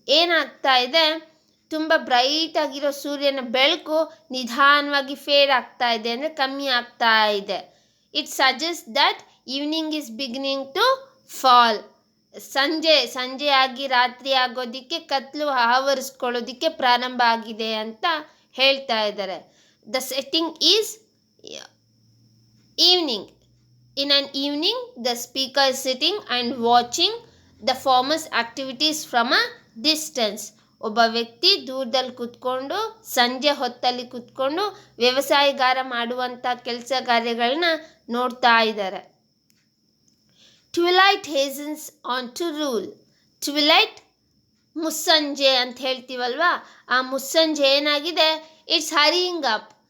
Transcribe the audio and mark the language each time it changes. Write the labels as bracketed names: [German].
[Kannada] ಏನಾಗ್ತಾ ಇದೆ, ತುಂಬ ಬ್ರೈಟ್ ಆಗಿರೋ ಸೂರ್ಯನ ಬೆಳಕು ನಿಧಾನವಾಗಿ ಫೇಡ್ ಆಗ್ತಾ ಇದೆ, ಅಂದರೆ ಕಮ್ಮಿ ಆಗ್ತಾ ಇದೆ. [English] It suggest that evening is beginning to fall. [Kannada] ಸಂಜೆ ಆಗಿ ರಾತ್ರಿ ಆಗೋದಕ್ಕೆ, ಕತ್ಲು ಆವರಿಸ್ಕೊಳ್ಳೋದಕ್ಕೆ ಪ್ರಾರಂಭ ಆಗಿದೆ ಅಂತ ಹೇಳ್ತಾ ಇದ್ದಾರೆ. [English] The setting is evening. In an evening, the speaker is sitting and watching the farmers' activities from a distance. [Kannada] ಒಬ್ಬ ವ್ಯಕ್ತಿ ದೂರದಲ್ಲಿ ಕೂತ್ಕೊಂಡು, ಸಂಜೆ ಹೊತ್ತಲ್ಲಿ ಕೂತ್ಕೊಂಡು ವ್ಯವಸಾಯಗಾರ ಮಾಡುವಂಥ ಕೆಲಸ ಕಾರ್ಯಗಳನ್ನ ನೋಡ್ತಾ ಇದ್ದಾರೆ. [English] Twilight hastens on to rule. Twilight [Kannada] ಮುಸ್ಸಂಜೆ ಅಂತ ಹೇಳ್ತೀವಲ್ವಾ, ಆ ಮುಸ್ಸಂಜೆ ಏನಾಗಿದೆ, [English] It's hurrying up.